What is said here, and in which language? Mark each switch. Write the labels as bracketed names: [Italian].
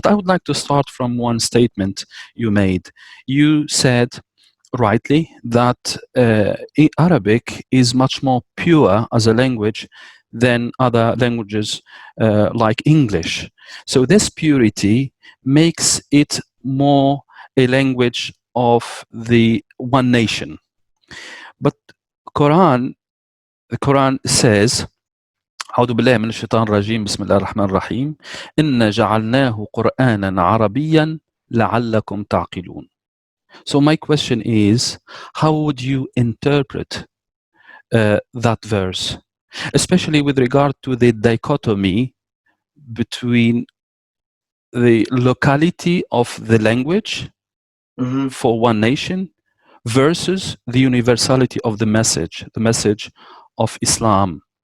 [English] But I would like to start from one statement you made. You said, rightly, that Arabic is much more pure as a language than other languages like English. So this purity makes it more a language of the one nation. But the Quran says, [Arabic] أعوذ بالله من الشيطان الرجيم بسم الله الرحمن الرحيم إن جعلناه قرآنا عربيا لعلكم تعقلون. [English] So my question is, how would you interpret that verse? Especially with regard to the dichotomy between the locality of the language for one nation versus the universality of the message of Islam.